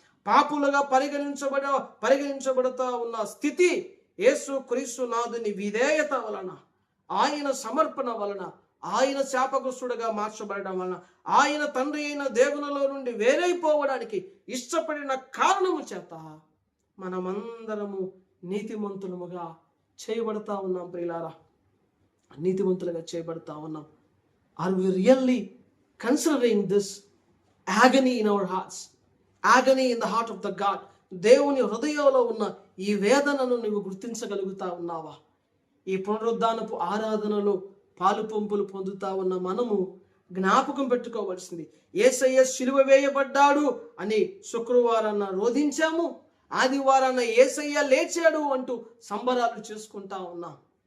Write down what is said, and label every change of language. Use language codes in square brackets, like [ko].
[te] పాపులుగా పరిగణించబడతా ఉన్న స్థితి యేసు క్రీస్తు నాథుని విధేయత వలన, ఆయన సమర్పణ వలన, ఆయన శాపగ్రస్తుడుగా మార్చబడడం వలన, ఆయన తండ్రి అయిన దేవునిలో నుండి వేరైపోవడానికి ఇష్టపడిన కారణము చేత మనమందరము నీతిమంతులముగా చేయబడతా ఉన్నాం. ప్రియులారా, నీతిమంతులుగా చేయబడతా ఉన్నాం. [en] Are we really considering this agony in our hearts, agony in the heart of the God? [te] దేవుని హృదయంలో ఉన్న ఈ వేదనను నువ్వు గుర్తించగలుగుతా ఉన్నావా? ఈ పునరుద్ధానపు ఆరాధనలో పాలు పంపులు పొందుతా ఉన్న మనము జ్ఞాపకం పెట్టుకోవలసింది, యేసయ్య సిలువ వేయబడ్డాడు అని శుక్రవారాన్న రోధించాము, ఆదివారాన్న యేసయ్య లేచాడు అంటూ సంబరాలు చేసుకుంటా ఉన్నాం.